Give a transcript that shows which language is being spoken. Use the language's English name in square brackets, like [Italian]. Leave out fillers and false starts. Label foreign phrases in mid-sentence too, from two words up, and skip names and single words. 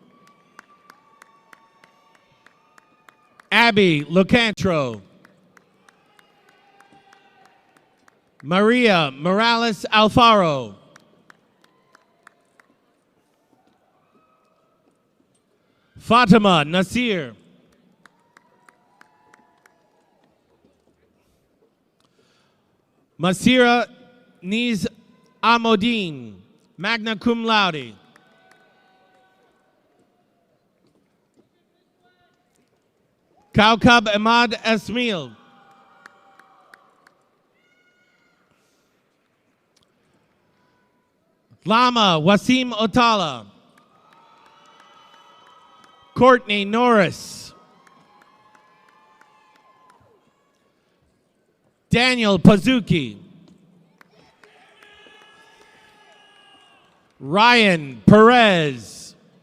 [English] Abby Lucantro. Maria Morales Alfaro. Fatima Nasir. Masira Niz Amodine, [Latin] magna cum laude. [English] Kaukab Ahmad Esmail. Lama Wasim Otala. Courtney Norris. Daniel Pazuki. Ryan Perez.